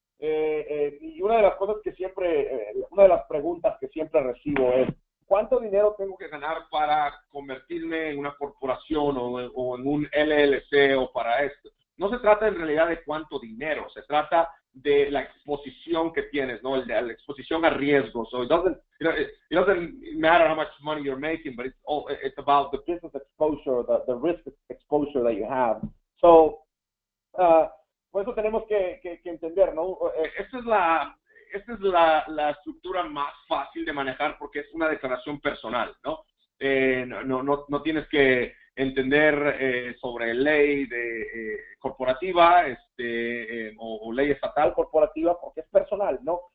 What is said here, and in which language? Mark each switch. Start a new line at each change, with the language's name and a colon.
Spanish: Y una de las cosas que siempre, una de las preguntas que siempre recibo es, ¿cuánto dinero tengo que ganar para convertirme en una corporación o en un LLC o para esto? No se trata en realidad de cuánto dinero, se trata de la exposición que tienes, ¿no? La exposición a riesgos.
English: So it doesn't matter how much money you're making, but it's about the business exposure, the risk exposure that you have.
Spanish: So, por eso tenemos que entender, ¿no? Esta es la estructura más fácil de manejar porque es una declaración personal, ¿no? No tienes que entender sobre ley corporativa o ley estatal corporativa porque es personal, ¿no?